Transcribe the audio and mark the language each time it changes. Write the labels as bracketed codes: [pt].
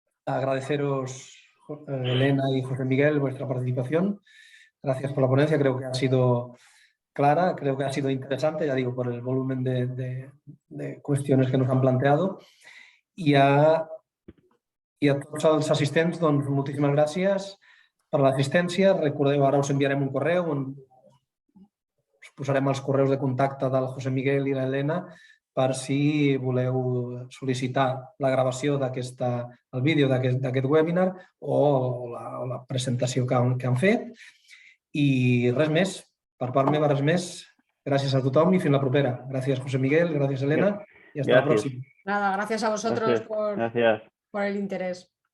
[es] Agradeceros, Elena y José Miguel, vuestra participación. Gracias por la ponencia, creo que ha sido clara, creo que ha sido interesante, ya digo, por el volumen de cuestiones que nos han planteado. [ca] I a tots els assistents, doncs, moltíssimes gràcies per l'assistència. Recordeu, ara us enviarem un correu on us posarem els correus de contacte del José Miguel i l'Helena per si voleu sol·licitar la gravació el vídeo d'aquest webinar o la presentació que han fet. I res més. Per part meva, res més. Gràcies a tothom i fins la propera. Gràcies, José Miguel. Gràcies, Elena. I [es] hasta la próxima. Nada, gracias a vosotros por el interés.